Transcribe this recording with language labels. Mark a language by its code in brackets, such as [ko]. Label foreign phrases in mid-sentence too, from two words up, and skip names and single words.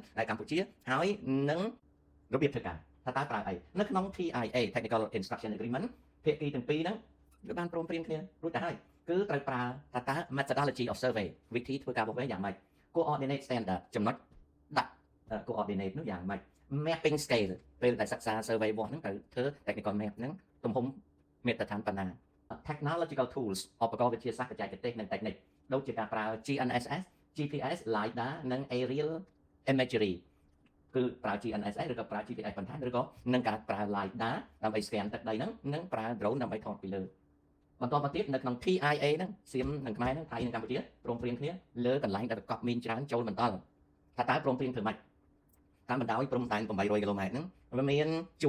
[km] ដែលកម្ពុជាហើយនឹងរបៀបធ្វើការថាតើប្រើអីនៅក្នុង [en] TIA Technical Instruction Agreement [km] ភាគីទាំងពីរហ្នឹងវាបានព្រមព្រៀងគ្នារួចទៅហើយគឺត្រូវប្រើថាតើ [en] methodology of survey [km] វិធីធ្វើការវាស់វែងយ៉ាងម៉េច [en] coordinate standard [km] ចំណុចដាក់ coordinate នោះយ៉ាងម៉េច [en] mapping scale [km] ពេលដែល សិក្សា survey វាស់ហ្នឹងត្រូវធ្វើ [en] technical map [km] ហ្នឹងទំហំមាត្រដ្ឋានប៉ុណ្ណា [en] technological tools [km] ឧបករណ៍វិទ្យាសាស្ត្របច្ចេកទេសនិង technique ដូចជាការប្រើ GNSS GPS LiDAR និង [en] aerial imagery [km] គឺប្រើ GNSS ឬក៏ប្រើ GPS បន្ថែមឬ ក៏នឹងការប្រើ LiDAR ដើម្បី scan ទឹកដីហ្នឹងនិងប្រើ drone ដើម្បីថតពីលើបន្តមកទៀតនៅក្នុង TIA ហ្នឹងសៀមនិងខ្មែរហ្នឹងថៃនិងកម្ពុជាព្រមព្រៀងគ្នា លើកន្លែងដែលប្រកបមានច្រើនចូលបន្តថាតើព្រមព្រៀងធ្វើម៉េចតាមបណ្ដោយព្រំដែន800គីឡូម៉ែត្រហ្នឹងវាមានជួរ